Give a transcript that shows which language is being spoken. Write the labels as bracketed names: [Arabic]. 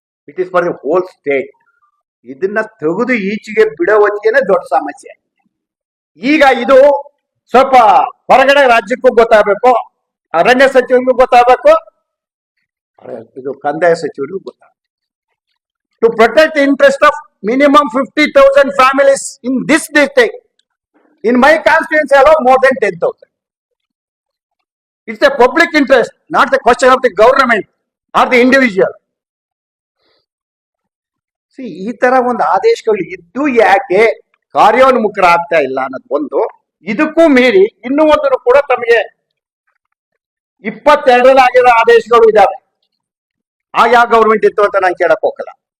[English] It is for the whole state. [Kannada] ಇದನ್ನ ತೆಗೆದು ಈಚೆಗೆ ಬಿಡೋ ಹೊತ್ತಿಗೆನೆ ದೊಡ್ಡ ಸಮಸ್ಯೆ. ಈಗ ಇದು ಸ್ವಲ್ಪ ಹೊರಗಡೆ ರಾಜ್ಯಕ್ಕೂ ಗೊತ್ತಾಗಬೇಕು, ಅರಣ್ಯ ಸಚಿವರಿಗೂ ಗೊತ್ತಾಗಬೇಕು, ಇದು ಕಂದಾಯ ಸಚಿವರಿಗೂ ಗೊತ್ತಾಗಬೇಕು. [English] to protect the interest of minimum 50,000 families in this district. In my constituency alone, more than 10,000. It's a public interest, not the question of the government or the individual. [Kannada] See, ಈ ತರ ಒಂದು ಆದೇಶಗಳು ಇದ್ದು ಯಾಕೆ ಕಾರ್ಯೋನ್ಮುಖರಾಗ್ತಾ ಇಲ್ಲ ಅನ್ನೋದು ಒಂದು. ಇದಕ್ಕೂ ಮೀರಿ ಇನ್ನೂ ಒಂದು ಕೂಡ ತಮಗೆ 22ರಲ್ಲಿ ಆಗಿರೋ ಆದೇಶಗಳು ಇದಾವೆ. ಆಗ ಯಾವ ಗೌರ್ಮೆಂಟ್ ಇತ್ತು ಅಂತ ನಾನು ಕೇಳಕ್ ಹೋಗಲ್ಲ.